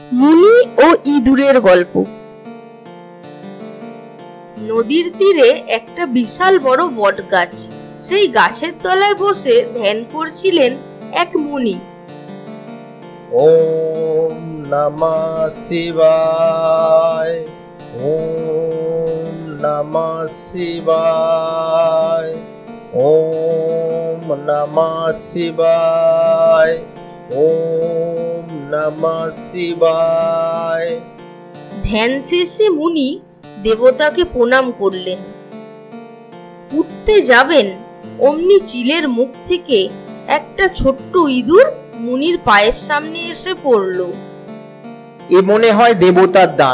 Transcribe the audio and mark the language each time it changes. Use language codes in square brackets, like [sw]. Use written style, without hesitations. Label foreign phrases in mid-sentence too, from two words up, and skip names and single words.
[bn] মুনি ও ইঁদুরের গল্প। নদীর তীরে একটা বিশাল বড় বট গাছ। সেই গাছের তলায় বসে ধ্যান করছিলেন এক মুনি। [sa] ওম নমঃ শিবায়, ওম নমঃ শিবায়, ওম নমঃ শিবায়, ওম নমঃ শিবায়। [bn] ধ্যান শেষে মুনি দেবতাকে প্রণাম করলেন। উঠতে যাবেন, অমনি চিলের মুখ থেকে একটা ছোট্ট ইঁদুর মুনির পায়ের সামনে এসে পড়ল। এ মনে হয় দেবতার দান।